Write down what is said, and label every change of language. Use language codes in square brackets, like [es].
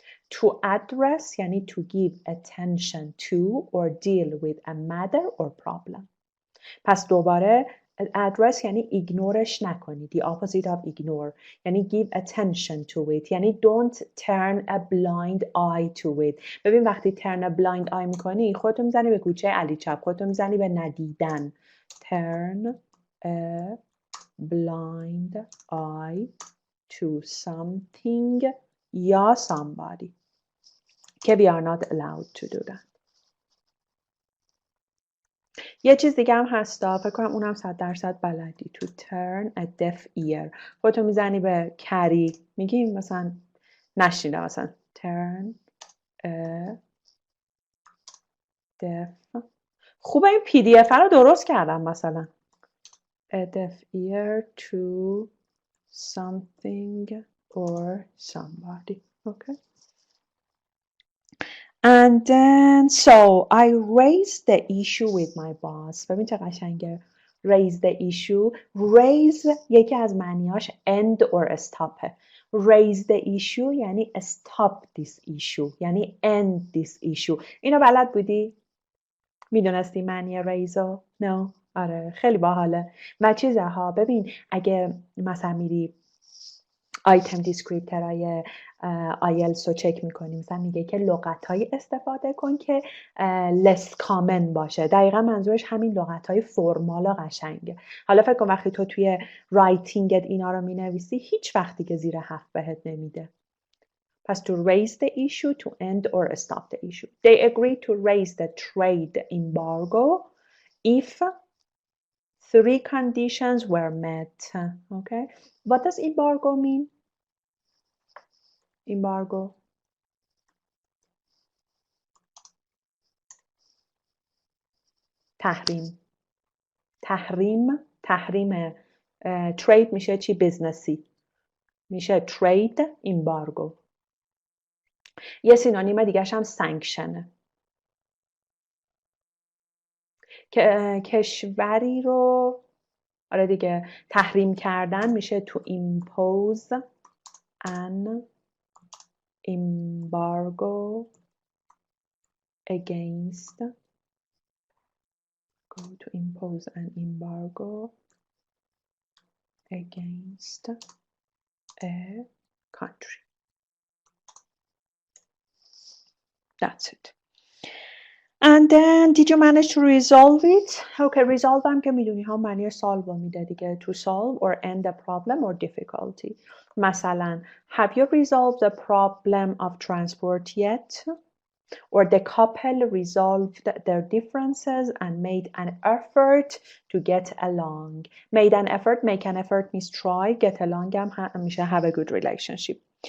[en] To address [fa] یعنی [en] to give attention to or deal with a matter or problem. [fa] پس دوباره address یعنی ignoreش نکنی. [en] The opposite of ignore. [fa] یعنی [en] give attention to it. یعنی don't turn a blind eye to it. [fa] ببین وقتی [en] turn a blind eye [fa] میکنی خودتو میزنی به کوچه علی چپ. خودتو میزنی به ندیدن. [en] Turn a blind eye to something [fa] یا [en] somebody. [fa] که [en] we are not allowed to do that. [fa] یه چیز دیگه هم هستا فکر کنم اونم 100% بلدی. [en] To turn a deaf ear. [fa] خودتو میزنی به کری میگیم مثلا نشینه مثلا [en] turn a deaf. [fa] خوبه این PDF رو درست کردم مثلا [en] a deaf ear to something or somebody. Okay. And then, so I raised the issue with my boss. [fa] ببین چه قشنگه. [en] Raise the issue. Raise [fa] یکی از معنیاش [en] end or stop. Raise the issue [fa] یعنی [en] stop this issue. [fa] یعنی [en] end this issue. [fa] اینو بلد بودی؟ میدونستی معنی raise رو؟ [en] No. [fa] آره خیلی باحاله. و چیزه ها ببین اگه مثلا میری آیتم دیسکریپترهای IELTS رو چک میکنیم مثلا میگه که لغت‌های استفاده کن که [en] less common [fa] باشه. دقیقا منظورش همین لغت‌های فرمال و قشنگه. حالا فکر کن وقتی تو توی رایتینگت اینا رو مینویسی هیچ وقتی که زیر 7 بهت نمیده. [en] پس to raise the issue, to end or stop the issue. They agreed to raise the trade embargo if 3 conditions were met. Okay. What does embargo mean? Embargo. [fa] تحریم trade میشه چی؟ بیزنسی میشه trade embargo. یه سینونیم دیگه‌ش هم سانکشنه. کشوری رو آره دیگه تحریم کردن میشه [en] to impose an embargo against to impose an embargo against a country. That's it. And then did you manage to resolve it? [fa] Okay, resolve هم که میدونی ها معنی solve رو میده دیگه. [en] To solve or end a problem or difficulty. [fa] مثلا [en] have you resolved the problem of transport yet? Or the couple resolved their differences and made an effort to get along. Made an effort, make an effort means try. Get along [fa] هم میشه [en] have a good relationship.